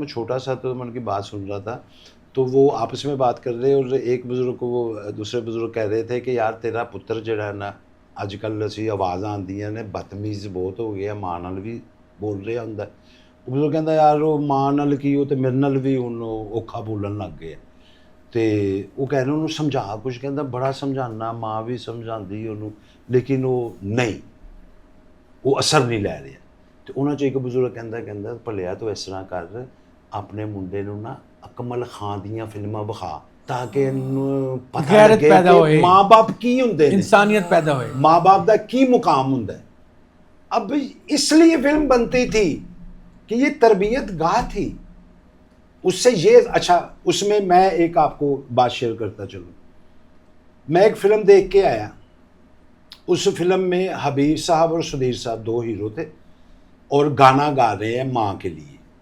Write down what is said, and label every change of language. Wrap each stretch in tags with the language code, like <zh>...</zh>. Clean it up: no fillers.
<ur>میں چھوٹا سا تو میں ان کی بات سن رہا تھا, تو وہ آپس میں بات کر رہے اور ایک بزرگ کو وہ دوسرے بزرگ کہہ رہے تھے کہ</ur> <pa>یار تیرا پتر جڑا ہے نا اج کل اسی آوازاں آندیاں نے, بدتمیز بہت ہو گیا, ماں نال بھی بول رہا ہوندا ہے. وہ بزرگ کہندا یار وہ ماں نال کی, وہ تے میرے نال بھی ہن اوکھا بولن لگ گئے. تے وہ کہہ رہے انہوں سمجھا کچھ, کہندا بڑا سمجھانا, ماں بھی سمجھاندی انہوں, لیکن وہ نہیں, وہ اثر نہیں لے رہا. تو انہاں چ ایک بزرگ کہندا بھلیا تو اس طرح کر, اپنے منڈے نوں نا اکمل خان دیاں فلماں بخا تاکہ پتہ لگے کہ ماں باپ کی ہوندے نے, انسانیت پیدا ہوئے, ماں باپ دا کی مقام ہوندا ہے.</pa> <ur>اب اس لیے فلم بنتی تھی کہ یہ تربیت گاہ تھی. اس سے یہ اچھا, اس میں ایک آپ کو بات شیئر کرتا چلوں. میں ایک فلم دیکھ کے آیا, اس فلم میں حبیب صاحب اور سدھیر صاحب 2 ہیرو تھے اور گانا گا رہے ہیں ماں کے لیے.</ur>